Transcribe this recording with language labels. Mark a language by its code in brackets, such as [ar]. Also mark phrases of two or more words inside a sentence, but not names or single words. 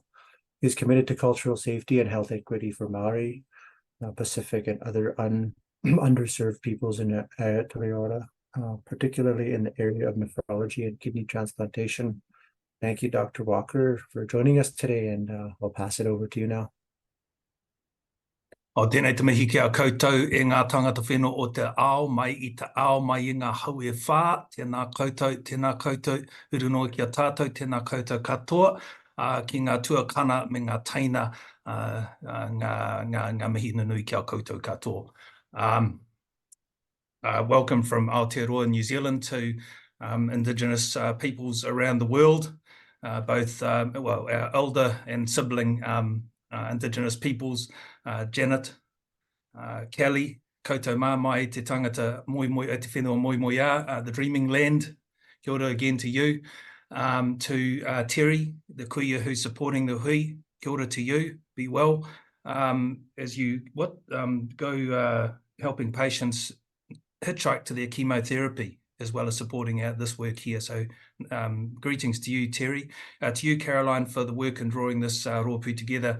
[en] He's committed to cultural safety and health equity for Māori, Pacific, and other underserved peoples in Aotearoa, particularly in the area of nephrology and kidney transplantation. Thank you, Dr. Walker, for joining us today, and I'll pass it over to you now. [mi] O tēnei te mihi ki a koutou e ngā tangata whenua o te ao mai I te ao mai I ngā hau e whā. Tēnā koutou, urunoa ki a tātou, tēnā koutou katoa, ki ngā tuakana me ngā teina, ngā mihi nunui ki a koutou katoa. [en] Welcome from Aotearoa, New Zealand to Indigenous peoples around the world, both our elder and sibling Indigenous peoples, Janet, Kelly, [mi] koutou māmai, te tangata moimoi, te whenua moimoia, [en] the Dreaming Land, [mi] kia ora [en] again to you. To Terry, the kuia who's supporting the hui, [mi] kia ora [en] to you, be well. As you go helping patients hitchhike to their chemotherapy, as well as supporting out this work here. So greetings to you, Terry. To you, Caroline, for the work in drawing this rōpū together.